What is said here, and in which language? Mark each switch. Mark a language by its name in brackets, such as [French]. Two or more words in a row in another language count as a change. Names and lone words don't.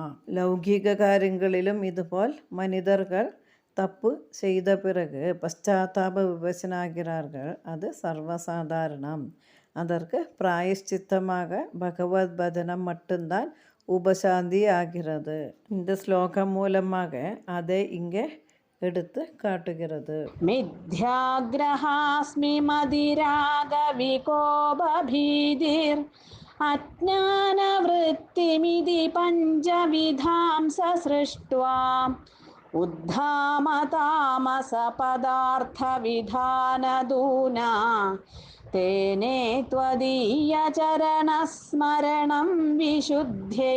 [Tamil] லௌகீக காரியங்களிலும் இதுபோல் மனிதர்கள் தப்பு செய்த பிறகு பశ్ചാത്താപ விபசனாகிறார்கள். அது சர்வசாதாரணம். அதற்கு பிராயஷ்சித்தமாக பகவத் பஜனம் மட்டும்தான் உபசாந்தி ஆகிறது. இந்த ஸ்லோகம் மூலமாக அதை இங்கே எடுத்து காட்டுகிறது. [Sanskrit] मिथ्याग्रहास्मि मतिराग विकोपभीतिर् अज्ञानवृत्तिमिति पञ्चविधां ससृष्ट्वा उद्धामतामस पदार्थ विधानदूना तेने त्वदीय चरणस्मरणं विशुद्ध्यै.